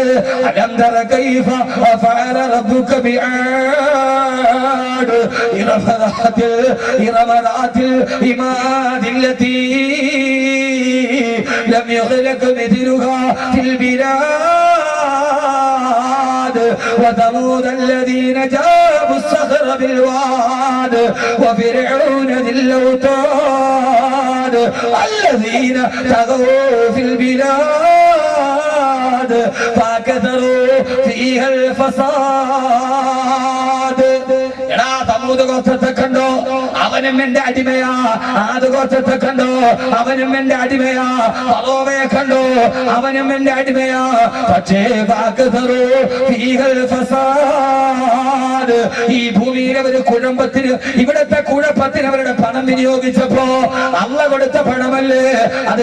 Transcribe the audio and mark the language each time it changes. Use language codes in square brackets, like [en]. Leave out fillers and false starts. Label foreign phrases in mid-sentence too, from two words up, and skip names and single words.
[ar] ألم تر كيف فعل ربك بعاد إرم ذات العماد التي لم يخلق مثلها في البلاد وثمود الذين جابوا الصخر بالواد وفرعون ذي الأوتاد الذين طغوا في البلاد فكثروا فيها الفساد. [ml] എടാ സമൂഹ ഗോത്രത്തെ കണ്ടോ, അവനും എന്റെ അടിമയാ. ആദ് ഗോത്രത്തെ കണ്ടോ, അവനും എന്റെ അടിമയാ. ഫറോവയെ കണ്ടോ, അവനും എന്റെ അടിമയാ. പക്ഷേ ഈ ഭൂമിയിലെ ഒരു കുഴമ്പത്തിന്, ഇവിടത്തെ കുഴപ്പത്തിന് അവരുടെ പണം വിനിയോഗിച്ചപ്പോ അള്ള കൊടുത്ത പണമല്ലേ അത്.